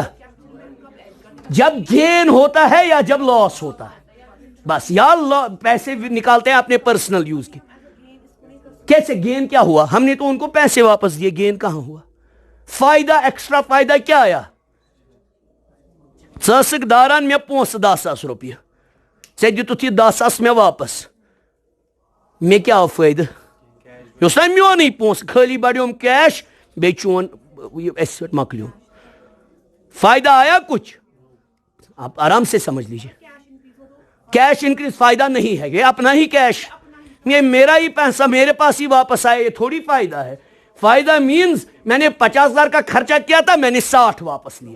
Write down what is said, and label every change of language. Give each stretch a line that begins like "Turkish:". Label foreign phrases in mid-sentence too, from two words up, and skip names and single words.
Hindi: जब गेन होता है या जब लॉस होता है, बस। या पैसे निकालते हैं अपने पर्सनल यूज के। कैसे गेन क्या हुआ? हमने तो उनको पैसे वापस दिए, गेन कहां हुआ? फायदा, एक्स्ट्रा फायदा क्या आया?
Kashmiri: सक दारान मे पोस 10,000 रुपये ऐ दितुत यह 10,000 मे वापस। मे क्या फायदा? यह ना मोन पोस, खाली बढ़ोम कैश, बे चोन मकलो।
Hindi: फायदा आया कुछ? आप आराम से समझ लीजिए।
English: cash increase
Hindi: फायदा नहीं है, ये अपना ही कैश, ये मेरा ही पैसा मेरे पास ही वापस आए, ये थोड़ी फायदा है। फायदा मींस मैंने 50,000 का खर्चा किया था, मैंने 60 वापस लिया।